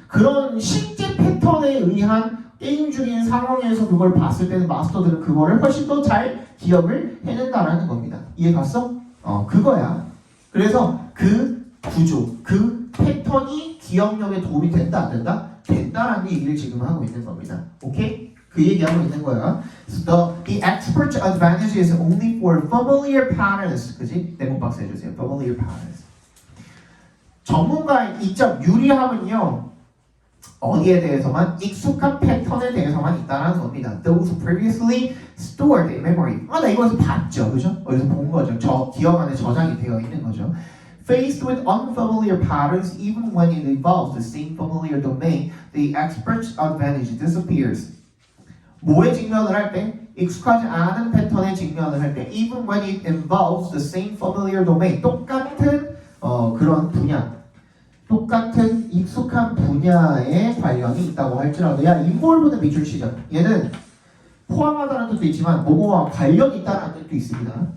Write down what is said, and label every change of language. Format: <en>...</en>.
<ko>그런 실제 패턴에 의한 게임 중인 상황에서 그걸 봤을 때는 마스터들은 그거를 훨씬 더 잘 기억을 해낸다라는 겁니다. 이해 갔어? 그거야. 그래서 그 구조, 그 패턴이 기억력에 도움이 된다, 안 된다? 된다라는 얘기를 지금 하고 있는 겁니다. 오케이? 그 얘기하고 있는 거야.</ko> <en>So the expert advantage is only for familiar patterns.</en> <ko>그지? 네모 박스 해주세요. Familiar patterns. 전문가의 이점 유리함은요. 어디에 대해서만? 익숙한 패턴에 대해서만 있다는 겁니다.</ko> <en>Those previously stored in memory.</en> <ko>나 이거에서 봤죠, 그죠? 어디서 본 거죠. 저 기억 안에 저장이 되어 있는 거죠.</ko> <en>Faced with unfamiliar patterns, even when it involves the same familiar domain, the expert's advantage disappears.</en> <ko>뭐에 직면을 할 때? 익숙하지 않은 패턴에 직면을 할 때, even when it involves the same familiar domain, 똑같은 그런 분야, 똑같은 익숙한 분야에 관련이 있다고 할지라도, 야, involve는 밑줄 치자. 얘는 포함하다는 뜻도 있지만 뭐뭐와 관련이 있다는 뜻도 있습니다.</ko>